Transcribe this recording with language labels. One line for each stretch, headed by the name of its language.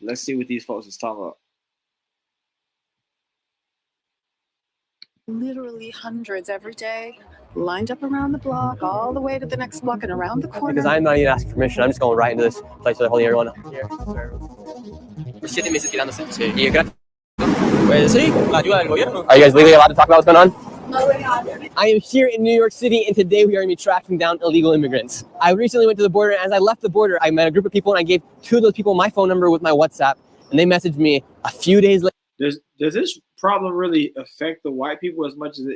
English: Let's see what these folks is talking about. Literally hundreds every day, lined up around the block, all the way to the next block and around the corner. Because I'm not even asking permission. I'm just going right into this place where they're holding everyone.
Spanish: Siete meses quedándose. Sí, y gracias. Pues sí, la ayuda del gobierno.
English: Are you guys legally allowed to talk about what's going on? I am here in New York City, and today we are going to be tracking down illegal immigrants. I recently went to the border, and as I left the border, I met a group of people, and I gave 2 of those people my phone number with my WhatsApp, and they messaged me a few days later. Does this problem really affect the white people as much as it?